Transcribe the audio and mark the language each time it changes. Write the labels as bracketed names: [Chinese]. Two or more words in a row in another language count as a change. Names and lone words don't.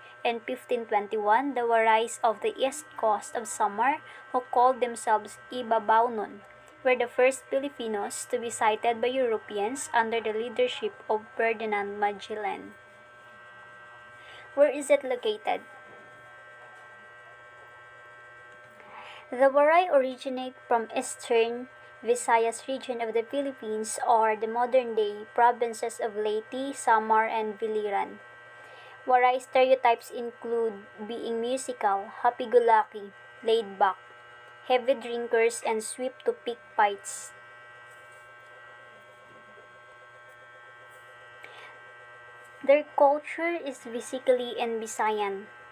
[English] In 1521, the Warays of the east coast of Samar, who called themselves Ibabaunon, were the first Filipinos to be sighted by Europeans under the leadership of Ferdinand Magellan. Where is it located? The Waray originate from eastern Visayas region of the Philippines or the modern-day provinces of Leyte, Samar, and Biliran. Waray stereotypes include being musical, happy-go-lucky, laid-back, heavy drinkers, and swift to pick fights. Their culture is basically in Visayan.